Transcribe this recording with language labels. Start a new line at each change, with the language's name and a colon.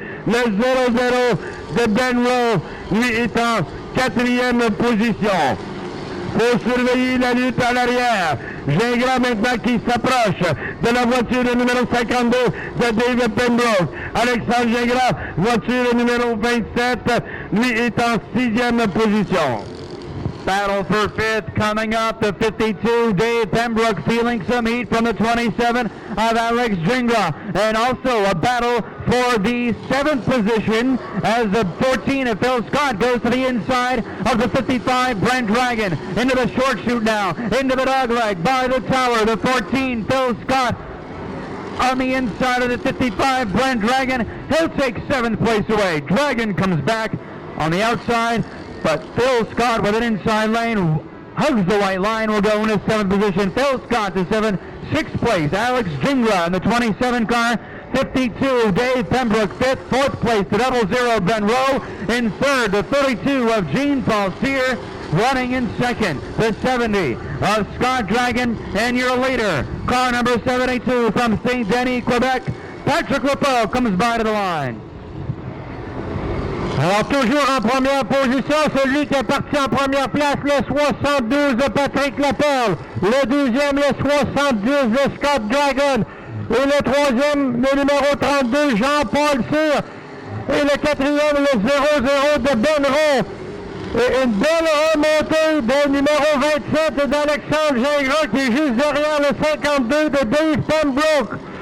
French: Le 0-0 de Ben Rowe, lui est en 4e position. Faut surveiller la lutte à l'arrière. Gingras maintenant qui s'approche de la voiture numéro 52 de Dave Pembroke. Alexandre Gingras, voiture numéro 27, lui est en 6e position.
English: Battle for fifth coming up. The 52, Dave Pembroke feeling some heat from the 27 of Alex Jingla. And also a battle for the 7th position as the 14 of Phil Scott goes to the inside of the 55 Brent Dragon. Into the short shoot now. Into the dogleg by the tower. The 14 Phil Scott on the inside of the 55 Brent Dragon. He'll take 7th place away. Dragon comes back on the outside. But Phil Scott with an inside lane hugs the white line, will go into 7th position. Phil Scott to 7th. 6th place, Alex Jingla in the 27 car. 52, Dave Pembroke 5th. 4th place, the 00 Ben Rowe. In 3rd, the 32 of Jean Paul Cyr. Running in 2nd, the 70 of Scott Dragon. And your leader, car number 72 from St. Denis, Quebec, Patrick Lepeau comes by to the line.
French: Alors, toujours en première position, celui qui est parti en première place, le 72 de Patrick Lepeau. Le deuxième, le 70 de Scott Dragon. Et le troisième, le numéro 32, Jean-Paul Cyr. Et le quatrième, le 00 de Ben Rowe. Et une belle remontée du numéro 27 d'Alexandre Gingras, qui est juste derrière le 52 de Dave Pembroke.